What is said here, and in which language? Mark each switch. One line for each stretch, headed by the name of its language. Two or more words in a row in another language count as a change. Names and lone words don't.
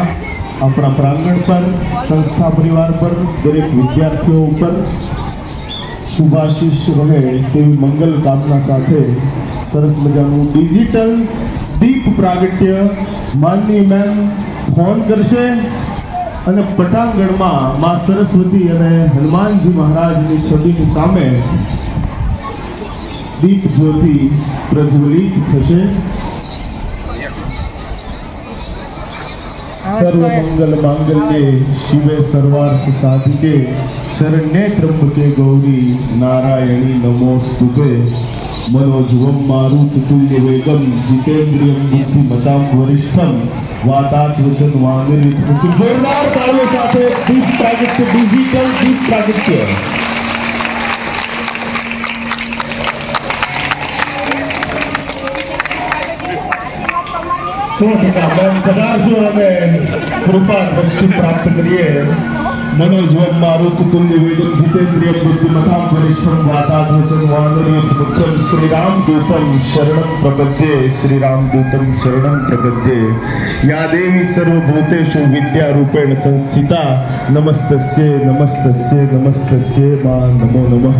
Gujarati: આપણા પ્રાંગણ પર, સંસ્થા પરિવાર પર, દરેક વિદ્યાર્થીઓ ઉપર શુભાશીષ રહે તેવી મંગલ કામના સાથે સરસ મજાનું ડિજિટલ દીપ પ્રાગટ્ય માનની મેમ ફોન કરશે અને પટાંગણમાં માં સરસ્વતી અને હનુમાનજી મહારાજની છબીની સામે દીપ જ્યોતિ પ્રજ્વલિત થશે.
Sanskrit: સર્વ મંગલ માંગલ્ये शिवे सर्वार्थ साधिके शरण्ये त्र्यंबके गौरी नारायणी नमोस्तुते. मनोजवम मारुततुल्य वेगम जितेन्द्रियम बुद्धिमतां वरिष्ठम वातात्वचन वांगनित.
Hindi: जोरदार तालियों
Gujarati: સાથે દીપ પ્રાગટ્ય, ડિજિટલ દીપ પ્રાગટ્ય. પધારશો અને કૃપા દ્રષ્ટિ પ્રાપ્ત કરીએ.
Sanskrit: मनोजवम मारुततुल्य वेगम जितेन्द्रियम बुद्धिमतां वरिष्ठम वातात्मजं वानरयुत मुख्यम श्री राम दूतम शरणं प्रपद्ये. श्री राम दूतम शरणं प्रपद्ये. या देवी सर्वभूतेषु विद्यारूपेण संस्थिता नमस्तस्ये नमस्तस्ये नमस्तस्ये मा नमो नमः.